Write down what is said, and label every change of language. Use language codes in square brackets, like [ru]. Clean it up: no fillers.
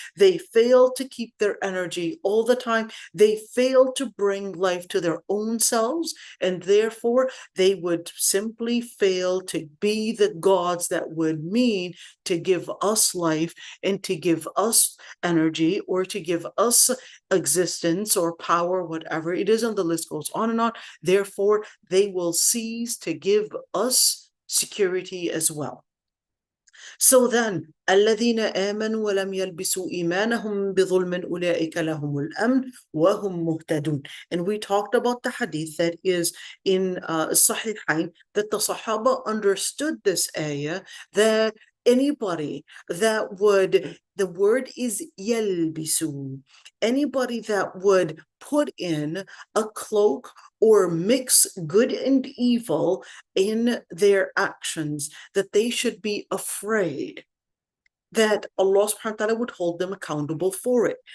[en] They fail to keep their energy all the time. They fail to bring life to their own selves, and therefore they would simply fail to be the gods that would mean to give us life and to give us energy or to give us existence or power, whatever it is, and the list goes on and on. Therefore, they will cease to give us security as well. So then, [ar] الذين آمنوا ولم يلبسوا إيمانهم بظلم أولئك لهم الأمن وهم مهتدون. [en] And we talked about the hadith that is in Sahihain, that the Sahaba understood this ayah, that anybody that would, the word is yalbisu, anybody that would put in a cloak or mix good and evil in their actions, that they should be afraid that Allah subhanahu wa ta'ala would hold them accountable for it.